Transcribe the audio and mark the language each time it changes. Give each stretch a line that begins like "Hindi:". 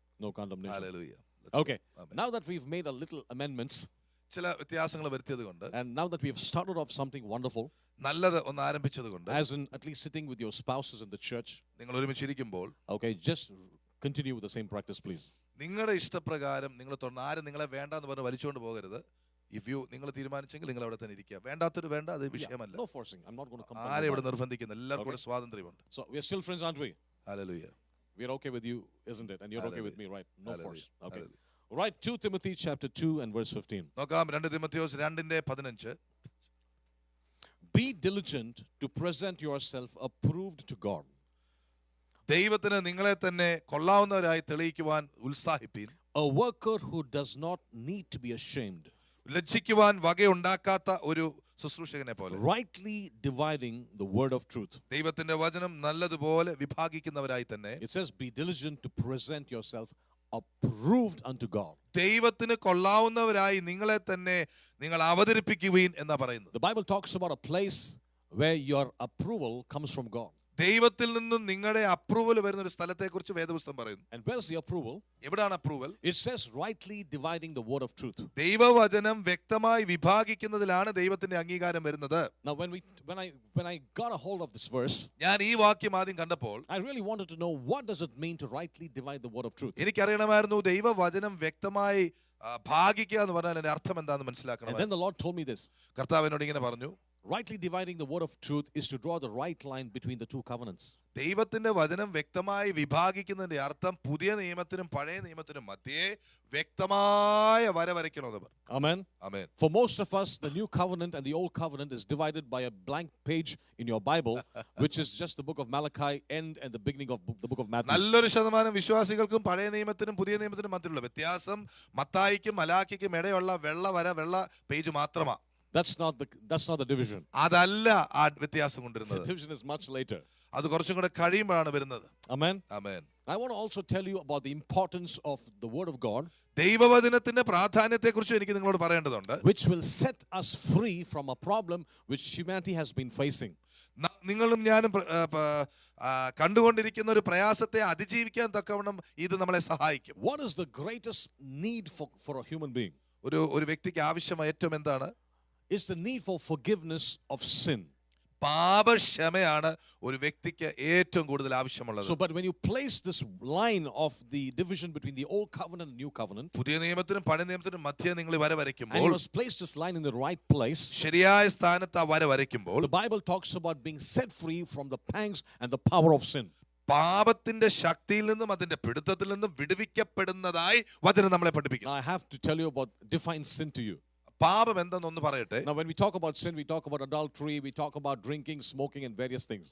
English: No condemnation. Hallelujah. Okay. Amen. Now that we've made a little amendments,
Malayalam: ചില വ്യത്യാസങ്ങൾ വരുത്തിയത് കൊണ്ട്,
English: and now that we've started off something wonderful,
Malayalam: നല്ലത് ഒന്ന് ആരംഭിച്ചത് കൊണ്ട്,
English: as in at least sitting with your spouses in the church,
Malayalam: നിങ്ങൾ ഒരുമിച്ചിരിക്കുമ്പോൾ,
English: okay, just continue with the same practice, please.
Malayalam: നിങ്ങളുടെ ഇഷ്ടപ്രകാരം നിങ്ങൾ ആരും നിങ്ങളെ വേണ്ടാന്ന് പറഞ്ഞ് വലിച്ചുകൊണ്ട് പോകരുത്. നിങ്ങൾ തീരുമാനിച്ചെങ്കിൽ നിങ്ങൾ അവിടെ തന്നെ ഇരിക്കുക. വേണ്ടാത്തൊരു വേണ്ട, അത് വിഷയമല്ല.
English: No forcing. I'm not going to compel.
Malayalam: ആരെ ഇവിടെ നിർബന്ധിക്കുന്നു? എല്ലാവർക്കും കൂടെ സ്വാതന്ത്ര്യമുണ്ട്.
English: So we're still friends, aren't we? Hallelujah. We're okay with you, isn't it? And you're okay with me, right? No Hallelujah. force. Okay. Hallelujah. Right, 2 Timothy chapter 2 and verse 15.
Malayalam: നോക്കാം 2 തിമോഥെയോസ് 2:15.
English: Be diligent to present yourself approved to God.
Malayalam: ദൈവത്തിന് നിങ്ങളെ തന്നെ കൊള്ളാവുന്നവരായി തെളിയിക്കുവാൻ ഉത്സാഹിപ്പീൻ.
English: A worker who does not need to be ashamed.
Malayalam: ലജ്ജിക്കുവാൻ വകയുണ്ടാക്കാത്ത ഒരു ശുശ്രൂഷകനെ പോലെ.
English: Rightly dividing the word of truth.
Malayalam: ദൈവത്തിന്റെ വചനം നല്ലതുപോലെ വിഭാഗിക്കുന്നവരായി തന്നെ.
English: It says, be diligent to present yourself approved unto God.
Malayalam: ദൈവത്തിന് കൊള്ളാവുന്നവരായി നിങ്ങളെ തന്നെ നിങ്ങൾ അവതരിപ്പിക്കുവീൻ എന്നാ പറയുന്നത്.
English: The Bible talks about a place where your approval comes from God.
Malayalam: ദൈവത്തിൽ നിന്നും നിങ്ങളുടെ അപ്രൂവൽ വരുന്ന ഒരു സ്ഥലത്തെക്കുറിച്ച് വേദപുസ്തകം പറയുന്നു.
English: And where's the approval?
Malayalam: എവിടാണ് approval?
English: It says rightly dividing the word of truth.
Malayalam: ദൈവവചനം വ്യക്തമായി വിഭാഗിക്കുന്നതിലാണ് ദൈവത്തിന്റെ അംഗീകാരം വരുന്നത്.
English: Now when I got a hold of this verse,
Malayalam: ഞാൻ ഈ വാക്യം ആദ്യം കണ്ടപ്പോൾ
English: I really wanted to know what does it mean to rightly divide the word of truth.
Malayalam: എനിക്കറിയണമായിരുന്നു ദൈവവചനം വ്യക്തമായി ഭാഗിക്കുക എന്ന് പറഞ്ഞാൽ അതിന്റെ അർത്ഥം എന്താണെന്ന്
English: And
Malayalam: മനസ്സിലാക്കണം.
English: then the Lord told me this.
Malayalam: കർത്താവ് എന്നോട് ഇങ്ങനെ പറഞ്ഞു,
English: Rightly dividing the word of truth is to draw the right line between the two covenants.
Malayalam: ദൈവത്തിന്റെ വചനം വ്യക്തമായി വിഭാഗിക്കുന്നതിന്റെ അർത്ഥം പുതിയ നിയമത്തിനും പഴയ നിയമത്തിനും മധ്യേ വ്യക്തമായ വര വരയ്ക്കണമെന്ന്.
English: Amen.
Malayalam: Amen.
English: For most of us, the new covenant and the old covenant is divided by a blank page in your Bible, which is just the book of Malachi and the beginning of the book of Matthew.
Malayalam: നല്ലൊരു ശതമാനം വിശ്വാസികൾക്കും പഴയ നിയമത്തിനും പുതിയ നിയമത്തിനും മധ്യയുള്ള വ്യത്യാസം മത്തായിക്കും മലാക്കിക്കും ഇടയുള്ള വെള്ള page മാത്രമാണ്.
English: That's not the division.
Malayalam: അതല്ല ആ വ്യത്യാസം
English: The
Malayalam: കൊണ്ടിരുന്നത്.
English: division is much later.
Malayalam: അത് കുറച്ചും കൂടെ കഴിയുമ്പോഴാണ് വരുന്നത്.
English: Amen.
Malayalam: Amen.
English: I want to also tell you about the importance of the word of God,
Malayalam: ദൈവവചനത്തിന്റെ പ്രാധാന്യത്തെക്കുറിച്ച് എനിക്ക് നിങ്ങളോട് പറയേണ്ടതുണ്ട്.
English: which will set us free from a problem which humanity has been facing.
Malayalam: നിങ്ങളും ഞാനും കണ്ടുകൊണ്ടിരിക്കുന്ന ഒരു പ്രയാസത്തെ അതിജീവിക്കാൻ തക്കവണ്ണം ഇത് നമ്മളെ സഹായിക്കും.
English: What is the greatest need for a human being?
Malayalam: ഒരു വ്യക്തിക്ക് ആവശ്യമായ ഏറ്റവും എന്താണ്?
English: It's the need for forgiveness of sin.
Malayalam: പാപക്ഷമയാണ് ഒരു വ്യക്തിക്ക് ഏറ്റവും കൂടുതൽ ആവശ്യമുള്ളത്.
English: So, but when you place this line of the division between the old covenant and new covenant,
Malayalam: പുതിയ നിയമത്തിനും പഴയ നിയമത്തിനും മധ്യേ നിങ്ങൾ വര
English: and you
Malayalam: വരയ്ക്കുമ്പോൾ,
English: must place this line in the right place,
Malayalam: ശരിയായ സ്ഥാനത്ത് ആ വര വരയ്ക്കുമ്പോൾ,
English: the Bible talks about being set free from the pangs and the power of sin.
Malayalam: പാപത്തിന്റെ ശക്തിയിൽ നിന്നും അതിന്റെ പിടുത്തത്തിൽ നിന്നും വിടുവിക്കപ്പെടുന്നതായി വചനം നമ്മളെ പഠിപ്പിക്കും.
English: Now, I have to tell you about define sin to you.
Malayalam: പാപം എന്തെന്നൊന്ന് പറയട്ടെ.
English: Now, when we talk about sin, we talk about adultery, we talk about drinking, smoking, and various things.